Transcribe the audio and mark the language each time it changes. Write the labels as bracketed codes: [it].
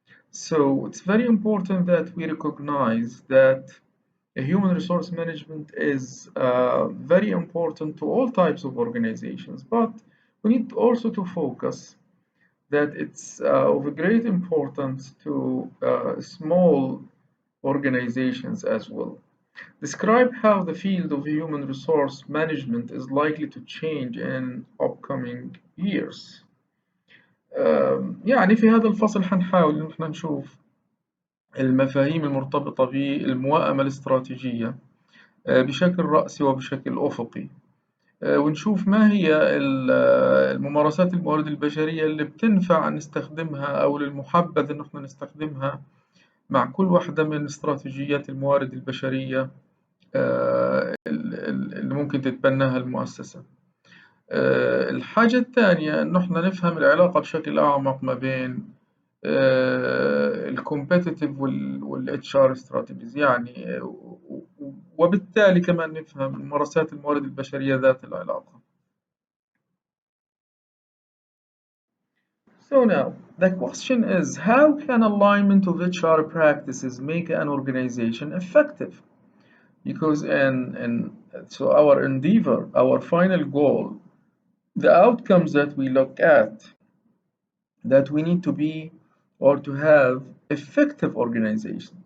[en] So it's very important that we recognize that a human resource management is very important to all types of organizations, but we need also to focus that it's of great importance to small organizations as well. Describe how the field of human resource management is likely to change in upcoming years. [ar] يعني في هذا الفصل حنحاول إن احنا نشوف المفاهيم المرتبطة بالموائمة الاستراتيجية بشكل رأسي وبشكل أفقي، ونشوف ما هي الممارسات الموارد البشرية اللي بتنفع نستخدمها أو للمحبذ إن احنا نستخدمها مع كل واحدة من استراتيجيات الموارد البشرية اللي ممكن تتبناها المؤسسة. الحاجة الثانية إنه احنا نفهم العلاقة بشكل أعمق ما بين [en] الكومبيتيتيف والاتش R strategies, [ar] يعني وبالتالي كمان نفهم ممارسات الموارد البشرية ذات العلاقة. [en] So now the question is, how can alignment of HR practices make an organization effective? Because so our endeavor, our final goal, the outcomes that we look at, that we need to be or to have effective organization.